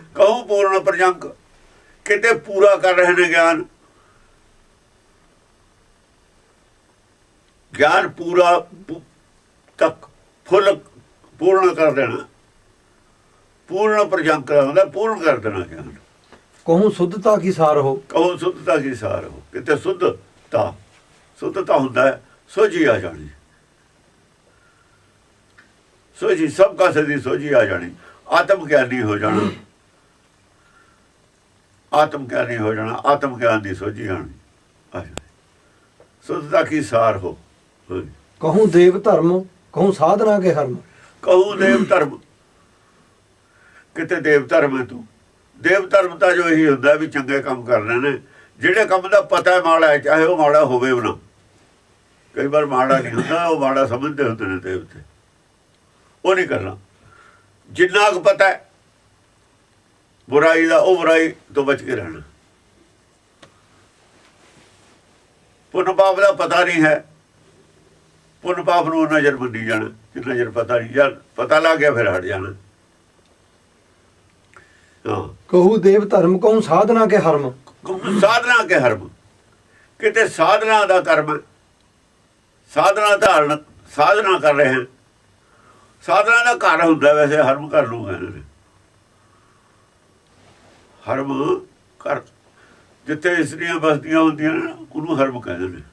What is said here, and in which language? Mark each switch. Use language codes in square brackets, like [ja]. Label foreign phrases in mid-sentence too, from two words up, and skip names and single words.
[bra] कहूँ पूरन प्रजंक, [pa] ਕਿਤੇ ਪੂਰਾ ਕਰ ਰਹੇ ਨੇ ਗਿਆਨ। ਗਿਆਨ ਪੂਰਾ ਤੱਕ ਫੁੱਲ ਪੂਰਨ ਕਰ ਦੇਣਾ। [bra] पूरन प्रजंक [pa] ਹੁੰਦਾ ਪੂਰਨ ਕਰ ਦੇਣਾ ਗਿਆਨ। [bra] कहूँ शुद्धता की सार हो। कहो सुद्धता की सार हो, [pa] ਕਿਤੇ ਸੁੱਧਤਾ, ਸੁੱਧਤਾ ਹੁੰਦਾ ਹੈ ਸੋਝੀ ਆ ਜਾਣੀ। ਸੋਝੀ ਸਭ ਕਾਸੇ ਦੀ ਸੋਝੀ ਆ ਜਾਣੀ। ਆਤਮ ਗਿਆਨੀ ਹੋ ਜਾਣਾ, ਆਤਮ ਗਿਆਨੀ ਹੋ ਜਾਣਾ, ਆਤਮ ਗਿਆਨ ਦੀ ਸੋਝੀ ਆਣੀ ਆ ਜਾਣੀ। [bra] सुद्धता की सार हो। कहूँ देव धर्म, कहूँ साधना के हर्म। कहूँ देव धरम, [pa] ਕਿਤੇ ਦੇਵ ਧਰਮ ਹੈ ਤੂੰ। ਦੇਵ ਧਰਮ ਤਾਂ ਜੋ ਇਹੀ ਹੁੰਦਾ ਵੀ ਚੰਗੇ ਕੰਮ ਕਰਨੇ ਨੇ। ਜਿਹੜੇ ਕੰਮ ਦਾ ਪਤਾ ਹੈ ਮਾੜਾ ਹੈ, ਚਾਹੇ ਉਹ ਮਾੜਾ ਹੋਵੇ ਵੀ ਨਾ। ਕਈ ਵਾਰ ਮਾੜਾ ਨਹੀਂ ਹੁੰਦਾ, ਉਹ ਮਾੜਾ ਸਮਝਦੇ ਹੁੰਦੇ ਨੇ ਦੇਵਤੇ। ਉਹ ਨਹੀਂ ਕਰਨਾ। ਜਿੰਨਾ ਕੁ ਪਤਾ ਹੈ ਬੁਰਾਈ ਦਾ, ਉਹ ਬੁਰਾਈ ਤੋਂ ਬਚ ਕੇ ਰਹਿਣਾ। ਪੁੰਨ ਪਾਪ ਦਾ ਪਤਾ ਨਹੀਂ ਹੈ, ਪੁੰਨ ਪਾਪ ਨੂੰ ਨਜ਼ਰ ਮੰਨੀ ਜਾਣਾ। ਜੇ ਨਜ਼ਰ ਪਤਾ ਨਹੀਂ, ਜਾਂ ਪਤਾ ਲੱਗ ਗਿਆ ਫਿਰ ਹਟ ਜਾਣਾ। ਹਾਂ, [bra] कहूँ देव धर्म, कहूँ साधना के हर्म। साधना के हरम, [pa] ਕਿਤੇ ਸਾਧਨਾ ਦਾ ਕਰਮ, ਸਾਧਨਾ ਧਾਰਨ, ਸਾਧਨਾ ਕਰ ਰਹੇ ਹਾਂ। ਸਾਧਨਾ ਦਾ ਘਰ ਹੁੰਦਾ ਵੈਸੇ, ਹਰਮ ਕਰ ਨੂੰ ਕਹਿੰਦੇ ਨੇ। ਹਰਮ ਘਰ, ਜਿੱਥੇ ਇਸਤਰੀਆਂ ਬਸਦੀਆਂ ਹੁੰਦੀਆਂ ਨੇ ਉਹਨੂੰ ਹਰਮ ਕਹਿੰਦੇ ਨੇ।